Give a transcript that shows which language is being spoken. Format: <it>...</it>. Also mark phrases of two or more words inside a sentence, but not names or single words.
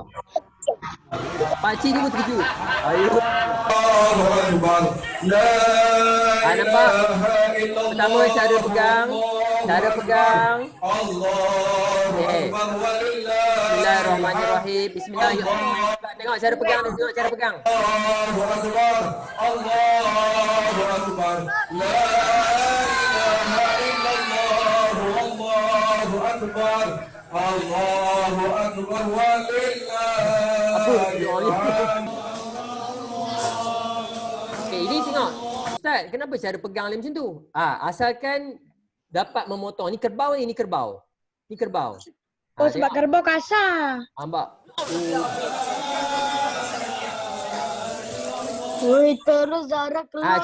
<ms>Pakcik ni pun terkejut. Nampak? Pertama cara pegang. Okay.</ms> <ar>بسم الله الرحمن الرحيم. بسم الله الرحمن الرحيم.</ar> <ms>Tengok cara pegang ni. Tengok cara pegang.</ms> <ar>الله أكبر. الله أكبر. لا إله إلا الله. الله أكبر. الله أكبر ولله</ar> <ms>Okay, ini tengok. Ustaz, kenapa cara pegang dia macam tu? Asalkan dapat memotong. Ni kerbau ni, ni kerbau. Ni kerbau. Oh, sebab kerbau kasar. Nampak? Woi, terus Zara keluar.</ms>